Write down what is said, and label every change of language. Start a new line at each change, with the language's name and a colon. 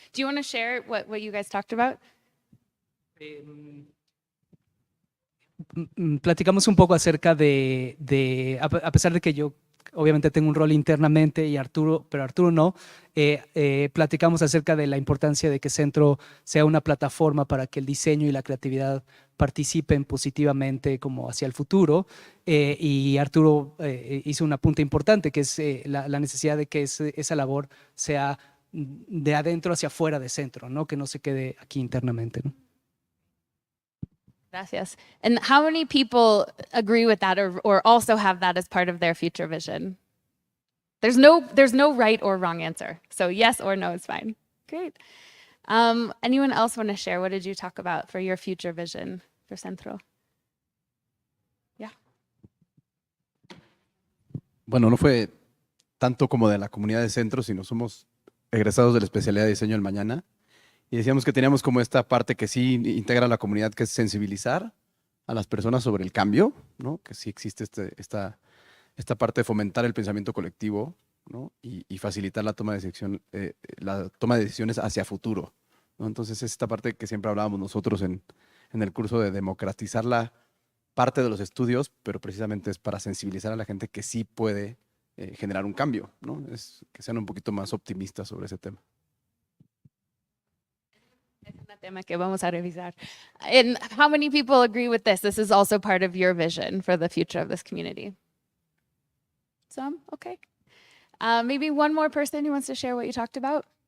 English: Do you want to share what you guys talked about?
Spanish: Platicamos un poco acerca a pesar de que yo obviamente tengo un rol internamente y pero Arturo no, platicamos acerca de la importancia de que Centro sea una plataforma para que el diseño y la creatividad participen positivamente como hacia el futuro, y Arturo hizo un apunte importante, que es la necesidad de que esa labor sea de adentro hacia afuera de Centro, ¿no? Que no se quede aquí internamente, ¿no? Gracias.
English: And how many people agree with that or also have that as part of their future vision? There's no right or wrong answer. So yes or no is fine. Great. Anyone else want to share? What did you talk about for your future vision for Centro? Yeah.
Spanish: Bueno, no fue tanto como de la comunidad de Centro, sino somos egresados de la especialidad de Diseño del Mañana. Y decíamos que teníamos como esta parte que sí integra a la comunidad, que es sensibilizar a las personas sobre el cambio, ¿no? Que sí existe esta parte de fomentar el pensamiento colectivo, ¿no? Y facilitar la toma de decisiones hacia futuro, ¿no? Entonces es esta parte que siempre hablábamos nosotros en el curso de democratizar la parte de los estudios, pero precisamente es para sensibilizar a la gente que sí puede generar un cambio, ¿no? Es que sean un poquito más optimistas sobre ese tema. Es un tema que vamos a revisar.
English: And how many people agree with this? This is also part of your vision for the future of this community. Some? Okay. Maybe one more person who wants to share what you talked about?